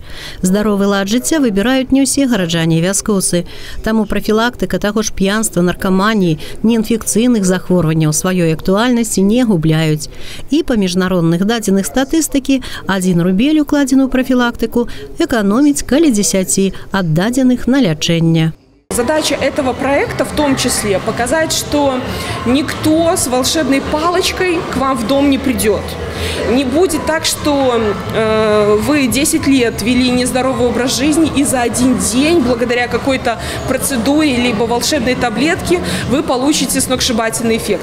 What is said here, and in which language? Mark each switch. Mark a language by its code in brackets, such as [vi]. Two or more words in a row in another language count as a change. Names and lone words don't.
[be] Здаровы лад жыцця выбіраюць не ўсе гараджане і вяскоўцы, таму прафілактыка таго ж п'янства, наркаманіі, неінфекцыйных захворванняў сваёй актуальнасці не губляюць. І па міжнародных дадзеных статыстыкі 1 рубель, укладзены ў прафілактыку, эканоміць каля 10 аддадзеных на лячэнне. [ru] Задача этого проекта в том числе показать, что никто с волшебной палочкой к вам в дом не придет. Не будет так, что вы 10 лет вели нездоровый образ жизни и за один день, благодаря какой-то процедуре либо волшебной таблетке, вы получите сногсшибательный эффект.